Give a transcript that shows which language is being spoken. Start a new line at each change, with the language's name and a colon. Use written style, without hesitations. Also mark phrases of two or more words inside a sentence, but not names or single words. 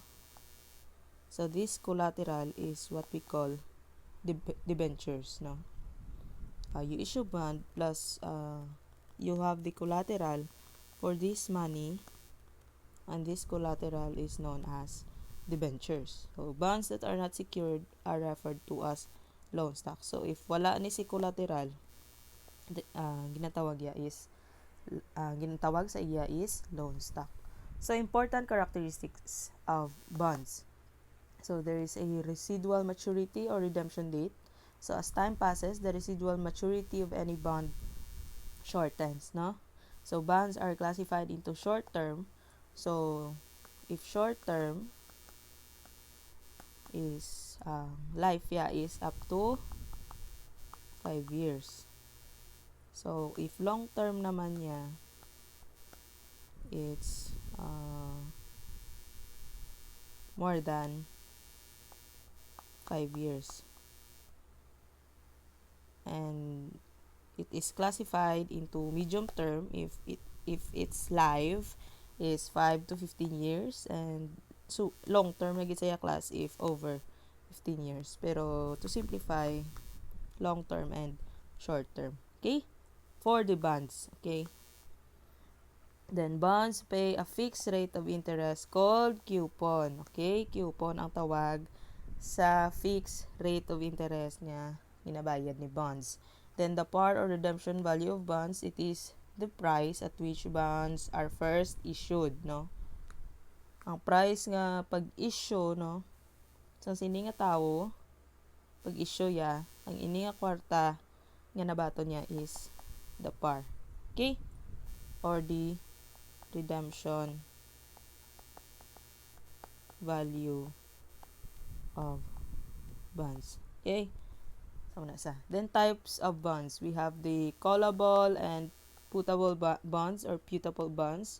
English: So this collateral is what we call debentures, no. You issue bond plus you have the collateral for this money, and this collateral is known as debentures. So bonds that are not secured are referred to as loan stock. So if
Hiligaynon: wala ni si collateral, ginatawag sa iya is
English: loan stock. So important characteristics of bonds. So there is a residual maturity or redemption date. So as time passes, the residual maturity of any bond shortens, no? So bonds are classified into short term. So if short term is life is up to 5 years. So if long term
Hiligaynon: naman niya,
English: it's more than 5 years. And it is classified into medium term if its life is 5 to 15 years, and so long term
Hiligaynon: na gid saya
English: class if over 15 years. Pero to simplify, long term and short term. Okay? For the bonds, okay? Then bonds pay a fixed rate of interest called coupon. Okay?
Hiligaynon: Coupon ang tawag sa
English: fixed rate of interest
Hiligaynon: niya ginabayad ni bonds.
English: Then the par or redemption value of bonds, it is the price at which bonds are first issued, no.
Hiligaynon: Ang price nga pag-issue, no, sa sini nga tawo pag-issue ya, ang ini nga kwarta nga nabato niya is
English: the par. Okay? Or the redemption value of bonds. Okay? Then types of bonds. We have the callable and putable bonds or putable bonds.